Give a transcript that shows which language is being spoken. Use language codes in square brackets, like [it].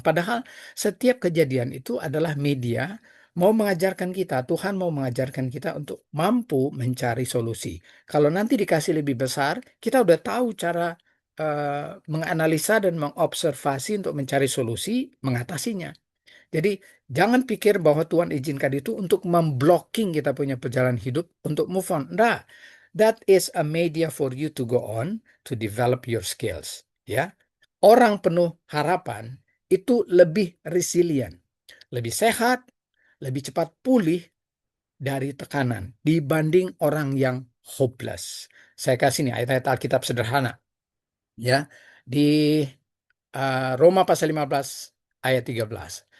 [id] Padahal setiap kejadian itu adalah media mau mengajarkan kita, Tuhan mau mengajarkan kita untuk mampu mencari solusi. Kalau nanti dikasih lebih besar, kita udah tahu cara menganalisa dan mengobservasi untuk mencari solusi, mengatasinya. Jadi jangan pikir bahwa Tuhan izinkan itu untuk memblocking kita punya perjalanan hidup untuk move on. [en] Nah, that is a media for you to go on to develop your skills. [id] Ya, orang penuh harapan itu lebih resilient, lebih sehat, lebih cepat pulih dari tekanan dibanding orang yang hopeless. Saya kasih nih ayat-ayat Alkitab sederhana. Ya, di Roma pasal 15 ayat 13.